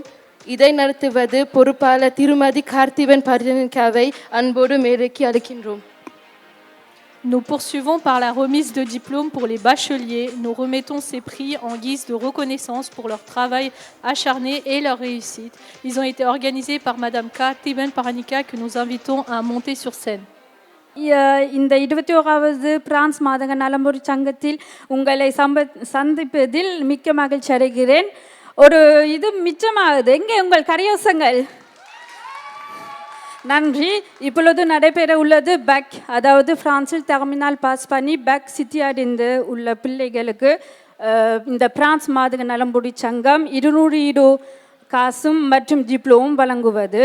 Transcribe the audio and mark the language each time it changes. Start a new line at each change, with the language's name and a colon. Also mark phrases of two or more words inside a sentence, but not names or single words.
Tamil: இதை நடத்துவது பொறுப்பாளர் திருமதி கார்த்திவன் பரணிகாவை அன்போடு மேடைக்கு அழைக்கின்றோம்.
French: Nous poursuivons par la remise de diplômes pour les bacheliers. Nous remettons ces prix en guise de reconnaissance pour leur travail acharné et leur réussite. Ils ont été organisés par Madame Kartiben Paranika que nous invitons à monter sur scène.
Tamil: இந்த 21வது பிரான்ஸ் மாதங்க நலம்புரி சங்கத்தில் உங்களை சந்திப்பதில் மிக்க மகிழ்ச்சி அடைகிறேன். ஒரு இது மிச்சமாகுது, எங்கே உங்கள் கரையோசங்கள்? நன்றி. இப்பொழுது நடைபெற உள்ளது பேக், அதாவது பிரான்சில் டெர்மினல் பாஸ் பண்ணி பேக் சிட்டி அடைந்து உள்ள பிள்ளைகளுக்கு இந்த பிரான்ஸ் மாதங்க நலம்புரி சங்கம் 200 ஈரோ காசும் மற்றும் டிப்ளோமும் வழங்குவது.